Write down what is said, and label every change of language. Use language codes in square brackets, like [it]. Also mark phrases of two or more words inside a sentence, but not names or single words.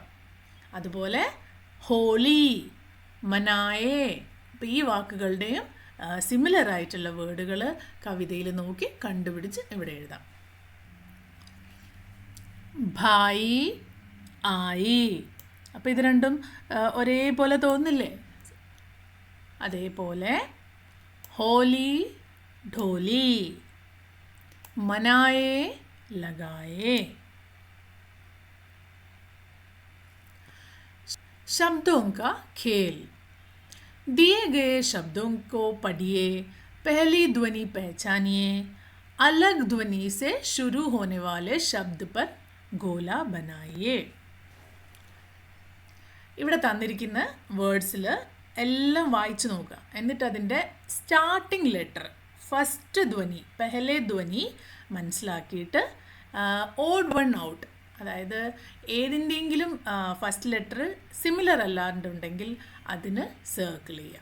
[ml] അതുപോലെ [hi] होली, मनाए, [ml] അപ്പോൾ ഈ വാക്കുകളുടെയും സിമിലർ ആയിട്ടുള്ള വേർഡുകൾ കവിതയിൽ നോക്കി കണ്ടുപിടിച്ച് ഇവിടെ എഴുതാം. [hi] भाई, आई. [ml] അപ്പോൾ ഇത് രണ്ടും ഒരേപോലെ തോന്നില്ലേ? അതേപോലെ ഹോലി, [hi] ढोली, मनाए, लगाए. शब्दों का खेल. दिए गए शब्दों को पढ़िए, पहली ध्वनि पहचानिए, अलग ध्वनि से शुरू होने वाले शब्द पर गोला बनाइए. [ml] ഇവിടെ തന്നിരിക്കുന്ന വേർഡ്സിൽ എല്ലാം വായിച്ചു നോക്കുക. എന്നിട്ട് അതിൻ്റെ [en] starting letter, [ml] ഫസ്റ്റ് ധ്വനി, [hi] पहले ध्वनि [ml] മനസ്സിലാക്കിയിട്ട് [en] odd one out, [ml] അതായത് ഏതിൻ്റെയെങ്കിലും [en] first letter [ml] സിമിലർ അല്ലാണ്ടുണ്ടെങ്കിൽ അതിന് സർക്കിൾ ചെയ്യാം.